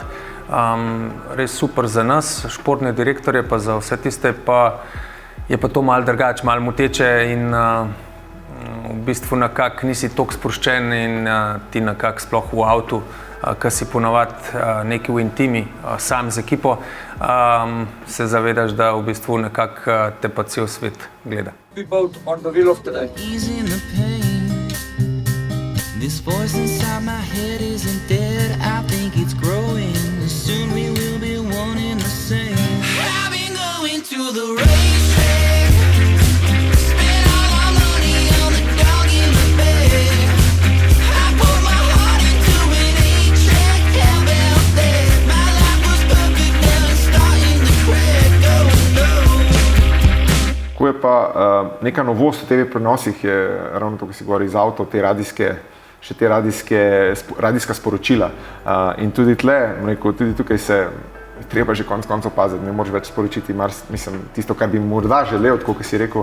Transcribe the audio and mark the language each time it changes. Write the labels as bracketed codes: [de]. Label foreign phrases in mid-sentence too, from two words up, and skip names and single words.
[sl] Res super za nas, športne direktorje, pa za vse tiste pa je pa to malo drugače, malo moteče in v bistvu nekako nisi toliko sproščen in ti nekako sploh v avtu, ki si ponavadi nekaj v intimi, sam z ekipo, se zavedaš, da v bistvu nekako te pa cel svet gleda. [en] This voice inside my head isn't dead, I think it's growing. Soon we will be one in the same. I've been going to the racetrack, spent all my money on the dog in the bed. I put my heart into an 8-track, how about that? My life was perfect, now it's starting to crack, oh no. [sl] Ko je pa neka novost v TV prenosih, je ravno to, ko si govori iz avto, te radijska sporočila. In tudi tudi tukaj se treba že konec koncev paziti, ne moreš več sporočiti, tisto, kar bi morda želel, tako kot si rekel.